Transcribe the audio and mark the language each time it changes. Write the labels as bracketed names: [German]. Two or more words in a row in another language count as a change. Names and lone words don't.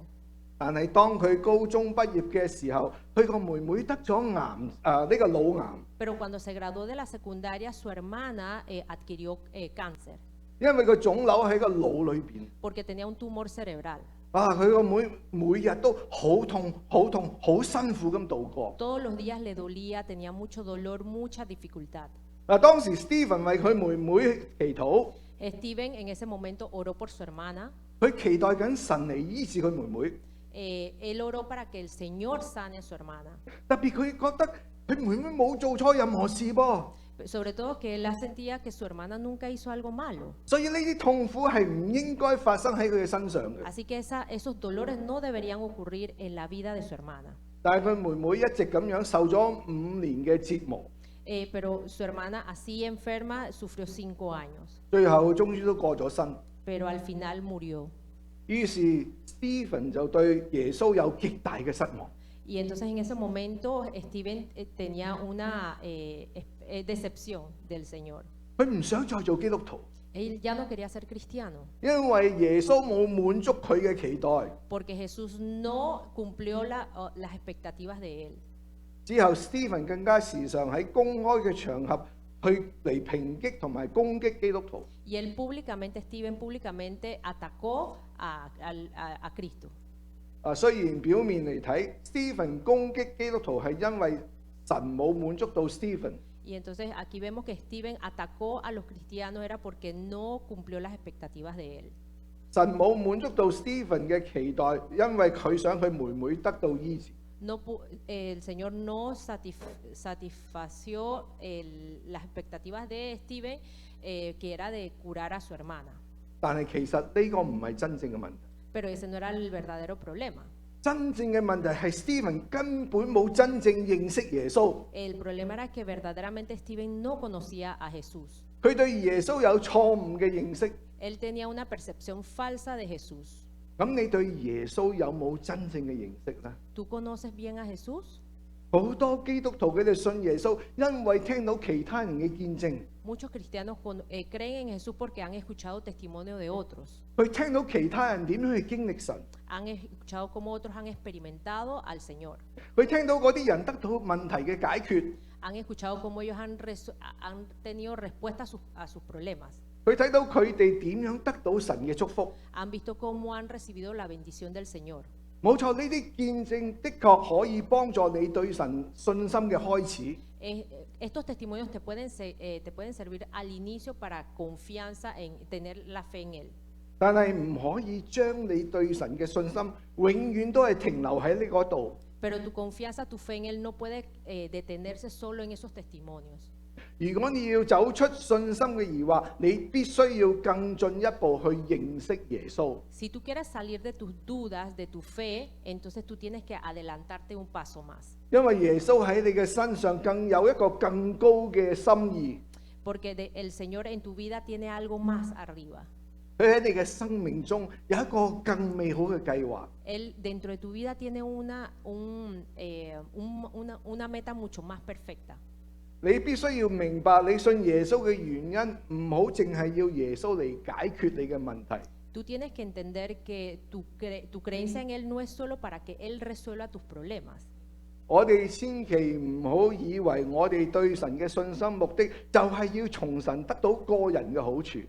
[Cantonese] 但係當佢高中畢業嘅時候，佢個妹妹得咗呢個腦癌， [Spanish] Pero cuando se graduó de la secundaria, su hermana adquirió cáncer [Cantonese] 因為個腫瘤喺個腦裏邊。 [Spanish] porque tenía un tumor cerebral. [Cantonese] 佢個妹每日都好痛、好痛、好辛苦咁度過。 [Spanish] Todos los días le dolía, tenía mucho dolor, mucha dificultad. [Cantonese] 當時 Stephen 為佢妹妹祈禱， [Spanish] Steven en ese momento oró por su hermana. [Cantonese] 佢期待緊神嚟醫治佢妹妹。 [Spanish] Él oró para que el Señor sane a su hermana. [Cantonese] 特別佢覺得佢妹妹冇做錯任何事噃， [Spanish] Sobre todo que él sentía que su hermana nunca hizo algo malo. [Cantonese] 所以呢啲痛苦係唔應該發生喺佢嘅身上嘅。 [Spanish] Así que esos dolores no deberían ocurrir en la vida de su hermana. [Cantonese] 但係佢妹妹一直咁樣受咗5年嘅折磨， [Spanish] Pero su hermana así enferma sufrió 5 años. [Cantonese] 最後終於都過咗身。 [Spanish] Pero al final murió. [Cantonese] 於是 Stephen 就對耶穌有極大嘅失望。 [Spanish] Y entonces en ese momento Steven tenía una decepción del Señor. [Cantonese] 佢唔想再做基督徒， [Spanish] Él ya no quería ser cristiano [Cantonese] 因為耶穌冇滿足佢嘅期待。 [Spanish] porque Jesús no cumplió las expectativas de él. [Cantonese] 之後 Stephen 更加時常喺公開嘅場合去嚟抨擊同埋攻擊基督徒。 [Spanish] Y él públicamente, Stephen públicamente atacó a Cristo. [Cantonese] 雖然表面嚟睇 Stephen 攻擊基督徒係因為神冇滿足到 Stephen。 [Spanish] Y entonces aquí vemos que Stephen atacó a los cristianos era porque no cumplió las expectativas de él. [Cantonese] 神冇滿足到 Stephen 嘅期待，因為佢想佢妹妹得到醫治。 [Spanish] El Señor no satisfació las expectativas de Stephen, que era de curar a su hermana. [Cantonese] 但係其實呢個唔係真正嘅問題。 [Spanish] Pero ese no era el verdadero problema. [Cantonese] 真正嘅問題係 Stephen 根本冇真正認識耶穌。 [Spanish] El problema era que verdaderamente Stephen no conocía a Jesús. [Cantonese] 佢對耶穌有錯誤嘅認識。 [Spanish] Él tenía una percepción falsa de Jesús. [Cantonese] 咁你對耶穌有冇真正嘅認識呢？ [Spanish] ¿Tú conoces bien a Jesús? [Cantonese] 好多基督徒佢哋信耶穌，因為聽到其他人嘅見證， [Spanish] Muchos cristianos creen en Jesús porque han escuchado testimonio de otros. [Cantonese] 佢聽到其他人點樣去經歷神， [Spanish] Han escuchado cómo otros han experimentado al Señor. [Cantonese] 佢聽到嗰啲人得到問題嘅解決， [Spanish] Han escuchado cómo ellos han tenido respuesta a sus problemas. [Cantonese] 佢睇到佢哋點樣得到神嘅祝福。 [Spanish] Han visto cómo han recibido la bendición del Señor. [Cantonese] 冇錯，呢啲見證的確可以幫助你對神信心嘅開始。 [Spanish] Estos testimonios te pueden servir al inicio para confianza en tener la fe en Él. [Cantonese] 但係唔可以將你對神嘅信心永遠都係停留喺呢嗰度。 [Spanish] Pero tu confianza, tu fe en Él no puede detenerse solo en esos testimonios. [Cantonese] 如果你要走出信心嘅疑惑，你必須要更進一步去認識耶穌。 [Spanish] Si tú quieres salir de tus dudas, de tu fe, entonces tú tienes que adelantarte un paso más. [Cantonese] 因為耶穌喺你嘅身上更有一個更高嘅心意， [Spanish] Porque el Señor en tu vida tiene algo más arriba. [Cantonese] 佢喺你嘅生命中有一個更美好嘅計劃。 [Spanish] Él dentro de tu vida tiene una meta mucho más perfecta. [Cantonese] 你必須要明白，你信耶穌嘅原因，唔好淨係要耶穌嚟解決你嘅問題。 [Spanish] Tú tienes que entender que tu creencia en Él no es solo para que Él resuelva tus problemas. [Cantonese] 我哋千祈唔好以為我哋對神嘅信心目的就係要從神得到個人嘅好處。